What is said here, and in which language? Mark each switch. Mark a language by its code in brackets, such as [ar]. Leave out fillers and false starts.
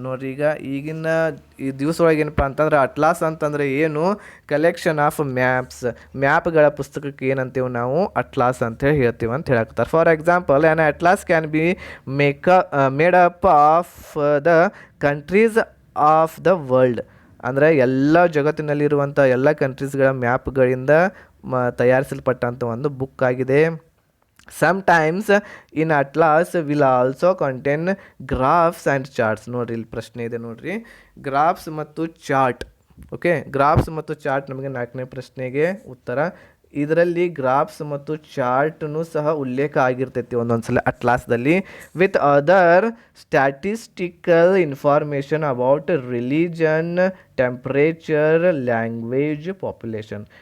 [kn] ನೋಡ್ರಿ, ಈಗಿನ ಈ ದಿವಸ ಒಳಗೆ ಏನಪ್ಪ ಅಂತಂದ್ರೆ ಅಟ್ಲಾಸ್ ಅಂತಂದರೆ ಏನು, ಕಲೆಕ್ಷನ್ ಆಫ್ ಮ್ಯಾಪ್ಗಳ ಪುಸ್ತಕಕ್ಕೆ ಏನಂತೀವಿ ನಾವು, ಅಟ್ಲಾಸ್ ಅಂತ ಹೇಳ್ತೀವಿ ಅಂತ ಹೇಳಕ್ತಾರೆ. [en] For example, an atlas can be made up of the countries of the world. [kn] ಅಂದರೆ ಎಲ್ಲ ಜಗತ್ತಿನಲ್ಲಿರುವಂಥ ಎಲ್ಲ ಕಂಟ್ರೀಸ್ಗಳ ಮ್ಯಾಪ್ಗಳಿಂದ ತಯಾರಿಸಲ್ಪಟ್ಟಂಥ ಒಂದು ಬುಕ್ ಆಗಿದೆ. [en] Sometimes in atlas will also contain graphs and charts. [kn] ನೋಡ್ರಿ, ಇಲ್ಲಿ ಪ್ರಶ್ನೆ ಇದೆ ನೋಡ್ರಿ, ಗ್ರಾಫ್ಸ್ ಮತ್ತು ಚಾರ್ಟ್. ಓಕೆ, ಗ್ರಾಫ್ಸ್ ಮತ್ತು ಚಾರ್ಟ್ ನಮಗೆ 4ನೇ ಪ್ರಶ್ನೆಗೆ ಉತ್ತರ. ಇದರಲ್ಲಿ ಗ್ರಾಫ್ಸ್ ಮತ್ತು ಚಾರ್ಟ್ನು ಸಹ ಉಲ್ಲೇಖ ಆಗಿರ್ತೈತಿ ಒಂದೊಂದ್ಸಲ ಅಟ್ಲಾಸ್ದಲ್ಲಿ, [en] With other statistical information about religion, temperature, language, population.